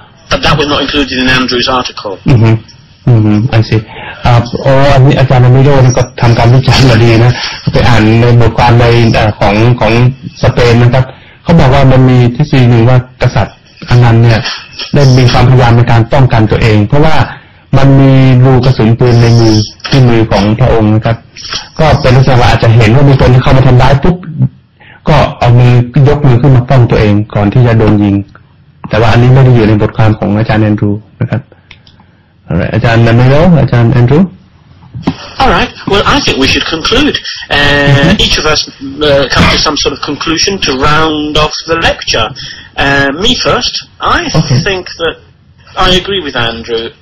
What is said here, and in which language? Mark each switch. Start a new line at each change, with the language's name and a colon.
English: But that was not included in Andrew's article. I see.
Thai: อันนี้อาจารย์Emilioนี่ก็ทำการวิจัยมาดีนะไปอ่านในบทความในของสเปนนะครับเขาบอกว่ามันมีทฤษฎีหนึ่งว่ากษัตริย์อนันต์เนี่ยได้มีความพยายามในการป้องกันตัวเองเพราะว่ามันมีรูกระสุนปืนในมือของพระองค์นะครับก็เป็นลักษณะว่าอาจจะเห็นว่ามีคนที่เข้ามาทำร้ายปุ๊บก็เอายกมือขึ้นมาป้องตัวเองก่อนที่จะโดนยิงแต่ว่าอันนี้ไม่ได้อยู่ในบทความของอาจารย์แอนดรูว์นะครับอาจารย์Emilio, อาจารย์แอนดรูว์
English: Alright, well I think we should conclude. Each of us come to some sort of conclusion to round off the lecture. Me first, I think that I agree with Andrew.